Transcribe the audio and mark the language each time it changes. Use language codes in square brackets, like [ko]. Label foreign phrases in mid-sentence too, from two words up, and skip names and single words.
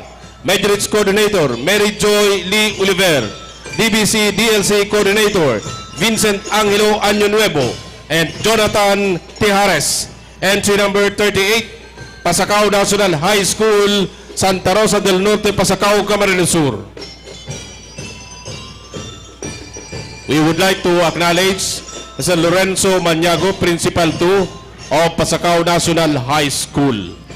[en] Majority Coordinator Mary Joy Lee Oliver. DBC DLC Coordinator Vincent Angelo Año Nuevo and Jonathan Tijares. Entry number 38, Pasacao National High School, Santa Rosa del Norte, Pasacao, Camarines Sur. We would like to acknowledge Mr. Lorenzo Maniago, Principal 2 of Pasacao National High School.